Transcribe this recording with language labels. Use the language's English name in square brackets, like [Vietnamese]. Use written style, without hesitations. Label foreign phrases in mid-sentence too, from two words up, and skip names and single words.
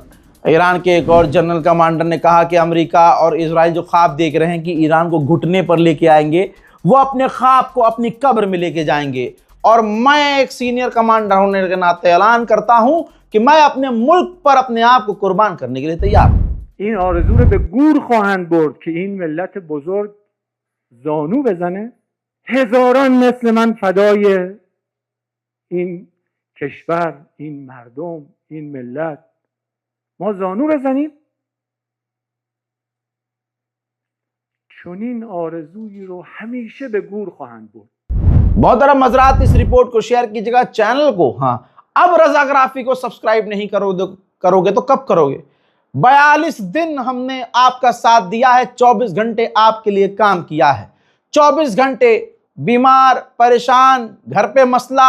[Urdu] ایران کے ایک اور جنرل کمانڈر نے کہا کہ امریکہ اور اسرائیل جو خواب دیکھ رہے ہیں کہ ایران کو گھٹنے پر لے کے آئیں گے، وہ اپنے خواب کو اپنی قبر میں لے کے جائیں گے. اور میں ایک سینئر کمانڈر ہونے کے ناتے اعلان کرتا ہوں کہ میں اپنے ملک پر اپنے آپ کو قربان کرنے کے لیے تیار ہوں. [Persian] این آرزو رو به گور خواهند برد که این ملت بزرگ زانو بزنه. هزاران مثل من فدای این کشور، این مردم، این ملت ما زانو بزنیم. چون این آرزویی رو همیشه به گور خواهند برد. [Urdu] بہت طرح مجرات اس رپورٹ کو شیئر کیجیے گا، چینل کو. ہاں، اب رجاگرافی کو سبسکرائب نہیں کرو گے تو کب کرو گے? 42 دن ہم نے آپ کا ساتھ دیا ہے، 24 گھنٹے آپ کے لیے کام کیا ہے، 24 گھنٹے بیمار پریشان گھر پے مسئلہ.